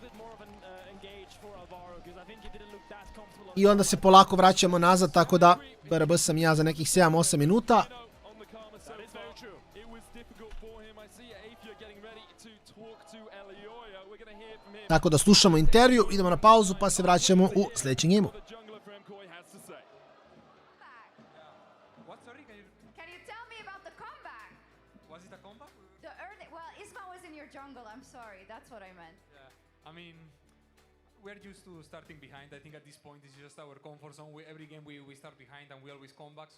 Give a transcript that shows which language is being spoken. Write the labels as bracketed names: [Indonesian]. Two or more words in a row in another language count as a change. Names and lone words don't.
[Croatian] I onda se polako vraćamo nazad, tako da BRB sam ja za nekih 7-8 minuta. Tako da slušamo intervju, idemo na pauzu pa se vraćamo u sljedećem gameu. [English] We're used to starting behind. I think at this point it's just our comfort zone. Every game we start behind and we always come back.